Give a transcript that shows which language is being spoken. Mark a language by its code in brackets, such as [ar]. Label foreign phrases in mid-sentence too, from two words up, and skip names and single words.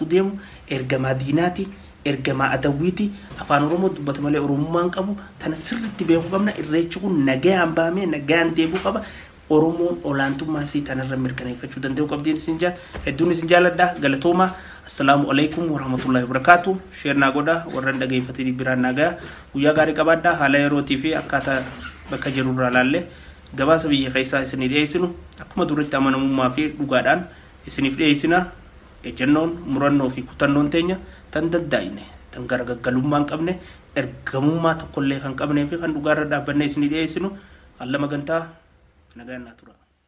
[om] deemu ergamaa diinaati ergamaa adawwiiti afaan Oromoo dubbata malee Oromummaan qabu tana sirriitti beekuu qabna irreechi kun nagaan baamee nagaan deebuu qaba Oromoon olaantummaa isii tanarra mirkaneeffachuu danda'u qabdiin isin hedduun isin jaaladha galatooma [ar] السلام عليكم ورحمة الله وبركاته [om] sheernaa godha warran dhageeffatanii biraan nagaa guyyaa gaarii qabaadha haala yerootii fi akkaataa bakka jirurraa laallee gabaasa biyya keessaa isinii dhiyeessinu akkuma duritti amanamummaa fi dhugaadhaan isiniif dhiyeessina ejennoon murannoo fi kutannoon teenya tan daddaa'ine tan gargaggalummaa hin qabne ergamummaa tokkollee kan qabnee fi kan dhugaarra dhaabbanne isinii dhiyeessinu alla magantaa nagaan naa tura